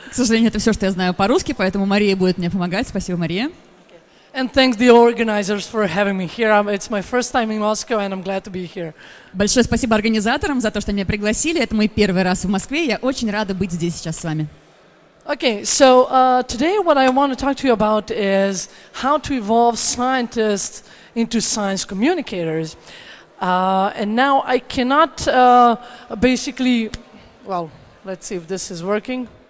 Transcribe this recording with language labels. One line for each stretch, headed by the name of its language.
Russian: К сожалению, это все, что я знаю по-русски, поэтому Мария будет мне помогать. Спасибо, Мария.
English: And thanks the organizers for having me here. It's my first time in Moscow, and I'm glad to be here.
Russian: Большое спасибо организаторам за то, что меня пригласили. Это мой первый раз в Москве. Я очень рада быть здесь сейчас с вами.
English: Okay, so today what I want to talk to you about is how to evolve scientists into science communicators. And now I cannot basically, well, let's see if this is working.